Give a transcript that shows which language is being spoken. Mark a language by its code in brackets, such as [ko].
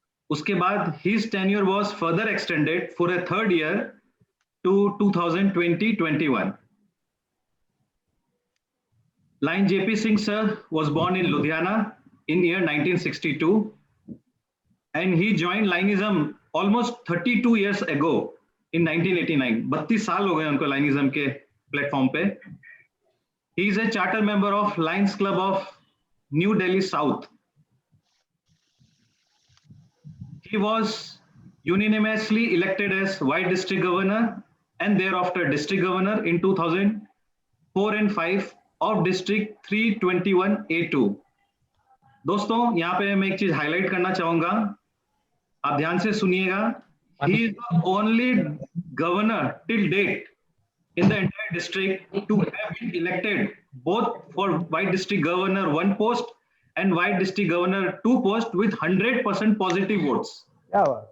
[hi] उसके बाद [en] his tenure was further extended for a 3rd year to 2020-21. Lion JP Singh sir was born in Ludhiana in year 1962 and he joined Lionism almost 32 years ago in 1989. [hi] 32 साल हो गए उनको Lionism के platform पे. [en] He is a charter member of Lions Club of New Delhi South. He was unanimously elected as White District Governor and thereafter District Governor in 2004 and 5 of District 321A2. [hi] दोस्तों, यहाँ पे मैं एक चीज highlight करना चाहूंगा, आप ध्यान से सुनिएगा. [en] He is the only governor till date in the entire district to have been elected both for White District Governor 1 post and White District Governor 2 post with 100% positive votes. Yeah.